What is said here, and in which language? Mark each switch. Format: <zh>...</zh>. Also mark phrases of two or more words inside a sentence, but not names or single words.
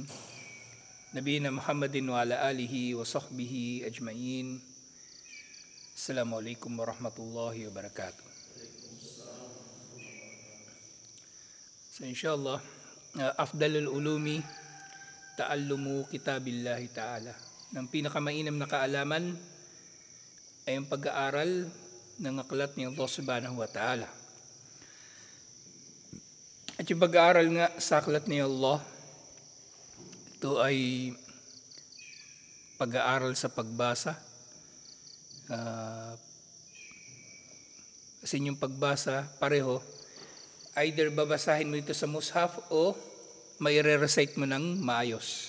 <ar>نبينا محمد وعلى آله وصحبه أجمعين. السلام عليكم ورحمة الله وبركاته. سو إن شاء الله أفضل العلوم تعلم كتاب الله تعالى.</ar> <tl>Ng pinakamainam na kaalaman ay ang pag-aaral ng aklat ni Allah</tl> <ar>سبحانه وتعالى.</ar> <tl>At yung pag-aaral nga sa aklat ni Allah, ito ay pag-aaral sa pagbasa. Kasi yung pagbasa, pareho, either babasahin mo ito sa mushaf o may re-recite mo ng maayos.</tl>